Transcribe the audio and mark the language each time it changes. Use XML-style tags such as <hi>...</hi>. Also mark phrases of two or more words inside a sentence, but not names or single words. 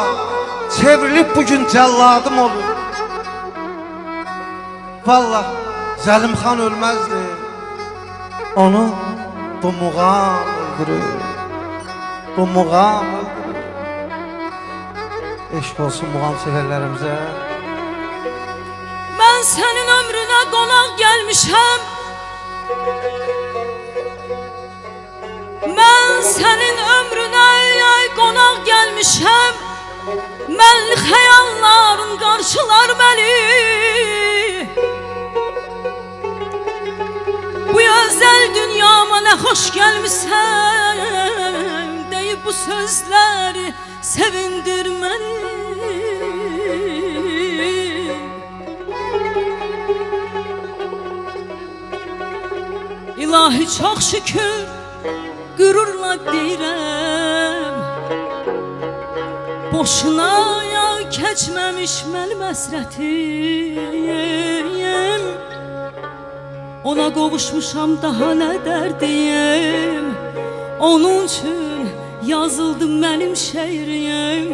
<az>Çevrilib bugün cəlladım olur. Vallah Zəlimxan ölməzdi, onu bu muğam öldürür. Bu muğam öldürür. Eşq olsun muğam severlərimizə.</az> <tr>Ben senin ömrüne konak gelmişim. Ben senin ömrüne konak gelmişim.</tr> <az>Mənli xəyalların qarşılar məni.</az> <tr>Bu özel dünyama ne hoş gelmişsən. Deyip bu sözleri sevindir məni.</tr> <az>İlahi çok şükür gururla deyirəm. Boşuna ya keçməmiş mənim həsrətim. Ona qovuşmuşam daha nə dərdiyim. Onun üçün yazıldı mənim şeirim.</az>